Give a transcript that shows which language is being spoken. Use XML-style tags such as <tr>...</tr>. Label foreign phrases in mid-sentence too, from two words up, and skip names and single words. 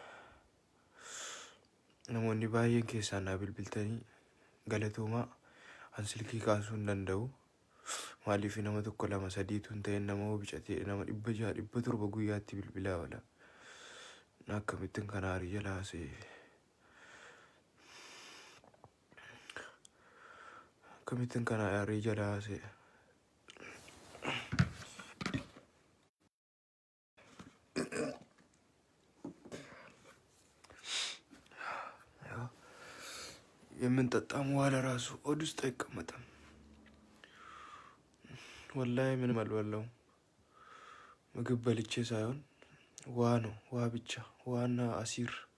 <om>namoonni baay'een keessaa naa bilbiltanii galatoomaa an silkii kaasuu hin danda'u maaliif nama tokko lama sadiitu hin ta'in nama bicatee nama 600 700 guyyaatti bilbilaa oola akkamittiin kana arii jalaa haasee akkamittiin kana arii jalaa haasee</om> <am>የምንጠጣም ዋለ ራሱ ሆድ ውስጥ አይቀመጥም ወላሂ ምንም አልበላውም ምግብ በልቼ ሳይሆን ውሃ ነው ውሃ ብቻ ውሃና አሲር</am>